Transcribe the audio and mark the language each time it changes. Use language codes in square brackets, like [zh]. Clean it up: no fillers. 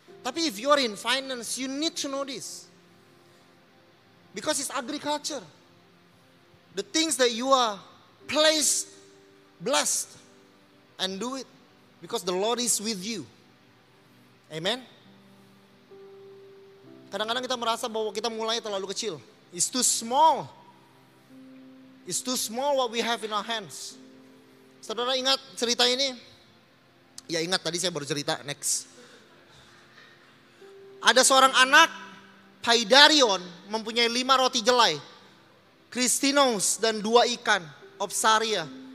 [en] Tapi if you're in finance, you need to know this. Because it's agriculture. The things that you are blessed, and do it. Because the Lord is with you. Amen. [id] Kadang-kadang kita merasa bahwa kita mulai terlalu kecil. [en] It's too small. It's too small what we have in our hands. [id] Saudara ingat cerita ini? Ya ingat, tadi saya baru cerita. Next. Ada seorang anak, Paidarion, mempunyai 5 roti jelai, Kristinos dan 2 ikan, Opsaria.